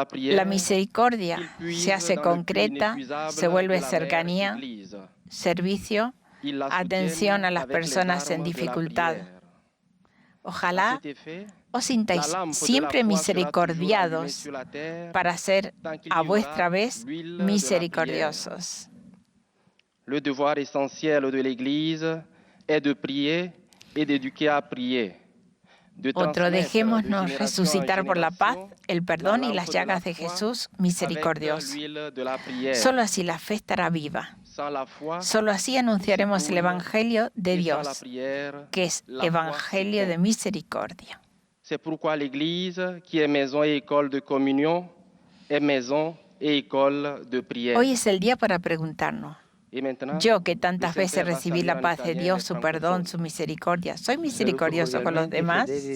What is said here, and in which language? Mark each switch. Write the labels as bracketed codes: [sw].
[es] La misericordia se hace concreta, se vuelve cercanía, servicio, atención a las personas en dificultad. Ojalá os sintáis siempre misericordiados para ser a vuestra vez misericordiosos. [fr] Le devoir essentiel de l'Église est de prier et d'éduquer à prier. [es] Otro: dejémonos resucitar por la paz, el perdón y las llagas de Jesús misericordioso. Solo así la fe estará viva. Solo así anunciaremos el Evangelio de Dios, que es Evangelio de misericordia. [fr] C'est pourquoi l'Église, qui est maison et école de communion, est maison et école de prière. [es] Hoy es el día para preguntarnos: yo, que tantas veces recibí la paz de Dios, su perdón, su misericordia, ¿soy misericordioso con los demás?